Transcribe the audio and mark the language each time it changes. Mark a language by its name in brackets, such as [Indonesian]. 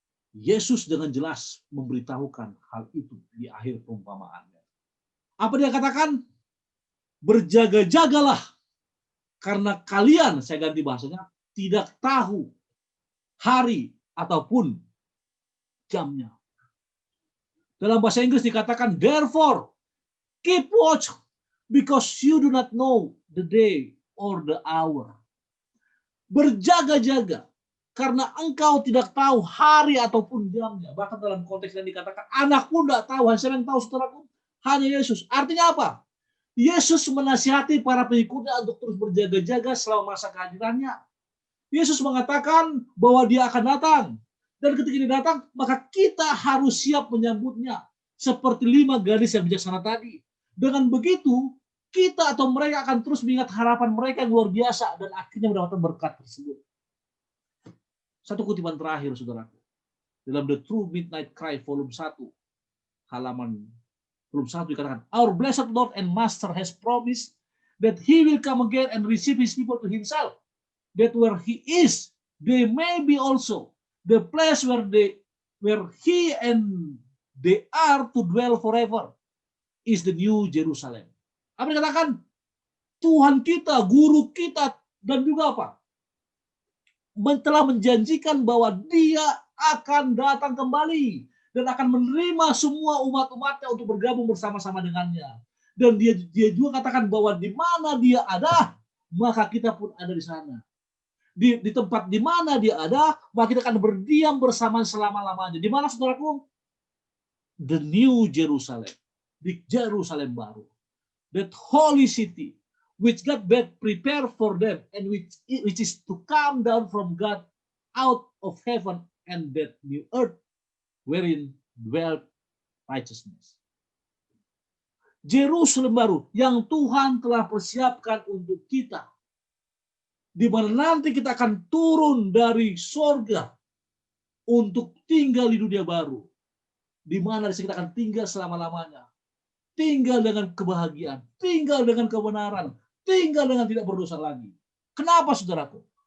[Indonesian] Yesus dengan jelas memberitahukan hal itu di akhir perumpamaannya. Apa dia katakan? Berjaga-jagalah, karena kalian, saya ganti bahasanya, tidak tahu hari ataupun jamnya. Dalam bahasa Inggris dikatakan, therefore, [English] Keep watch, because you do not know the day or the hour. [Indonesian] Berjaga-jaga, karena engkau tidak tahu hari ataupun jamnya. Bahkan dalam konteks yang dikatakan, anak pun tidak tahu, hanya yang tahu saudaraku, hanya Yesus. Artinya apa? Yesus menasihati para pengikutnya untuk terus berjaga-jaga selama masa kehadirannya. Yesus mengatakan bahwa dia akan datang. Dan ketika dia datang, maka kita harus siap menyambutnya. Seperti 5 gadis yang bijaksana tadi. Dengan begitu, kita atau mereka akan terus mengingat harapan mereka yang luar biasa dan akhirnya mendapatkan berkat tersebut. Satu kutipan terakhir, saudaraku. Dalam [English] The True Midnight Cry, volume 1, [Indonesian] halaman volume 1 dikatakan, [English] Our blessed Lord and Master has promised that He will come again and receive His people to Himself. That where He is, they may be also the place where He and they are to dwell forever is the New Jerusalem. [Indonesian] Apa dikatakan? Tuhan kita, guru kita, dan juga apa? Telah menjanjikan bahwa dia akan datang kembali dan akan menerima semua umat-umatnya untuk bergabung bersama-sama dengannya. Dan dia juga katakan bahwa di mana dia ada, maka kita pun ada di sana. Di tempat di mana dia ada, maka kita akan berdiam bersama selama-lamanya. Di mana, saudaraku? [English] The New Jerusalem, [Indonesian] di Jerusalem baru, [English] that holy city, which God prepared for them, and which is to come down from God out of heaven, and that new earth wherein dwelt righteousness. [Indonesian] Jerusalem baru yang Tuhan telah persiapkan untuk kita, di mana nanti kita akan turun dari sorga untuk tinggal di dunia baru, di mana kita akan tinggal selama-lamanya, tinggal dengan kebahagiaan, tinggal dengan kebenaran, tinggal dengan tidak berdosa lagi. Kenapa, saudaraku?